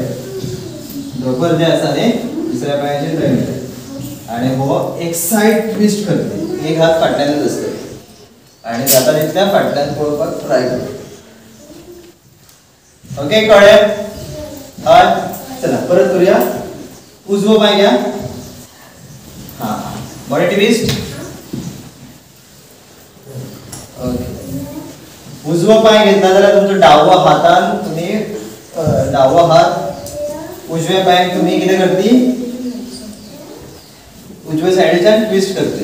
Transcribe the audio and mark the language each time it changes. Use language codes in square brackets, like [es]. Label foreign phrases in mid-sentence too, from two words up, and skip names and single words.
[kok] धोपर जे आसा न्ही दुसऱ्या पायाचेर दवरले आणि हो एक [en] side twist [kok] करतले. एक हात फाटल्यानच आसतलो आणि जाता तितल्या फाटल्यान पळोवपाक ट्राय करता. ओके. कळ्ळें. [mr] चला परत करूया. उजवा पाय घ्या. हा [en] body twist. [mr] ओके. [kok] उजवा पाय घेतला जाल्यार तुमचो डावा हातान तुम्ही डावा हात उजव्या पायाक तुम्ही किती करती उजव्या साइडीच्यान ट्विस्ट करते.